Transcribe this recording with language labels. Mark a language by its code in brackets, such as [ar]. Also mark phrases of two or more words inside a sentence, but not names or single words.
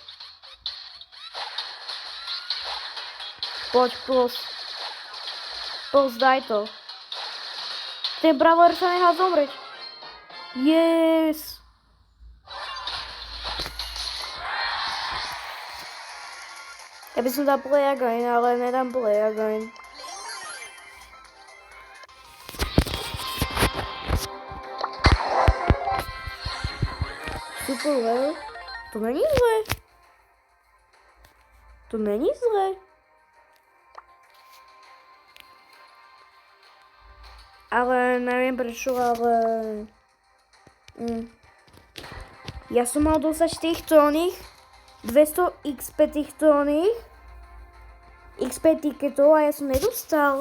[sk] Poď plus. Pozdaj to. Ten brawler sa nechal zomrieť. Yes. Ja by som dal [en] play again, [sk] ale nedám [en] play again. Super well. [cs] To není zlé. To není zlé. [sk] Ale neviem prečo, ale... Ja som mal dostať týchto oných 200 XP týchto oných XP tiketov a ja som nedostal.